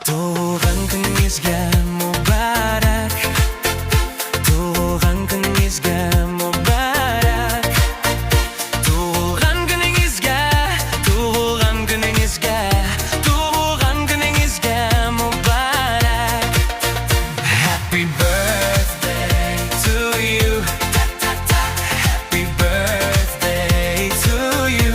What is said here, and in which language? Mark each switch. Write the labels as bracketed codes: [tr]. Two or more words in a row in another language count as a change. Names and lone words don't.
[ug] Tughulghan küningizge mubarek. Tughulghan küningizge mubarek. Tughulghan küningizge, Tughulghan küningizge, Tughulghan küningizge mubarek. [en] Happy birthday to you. Happy birthday to you.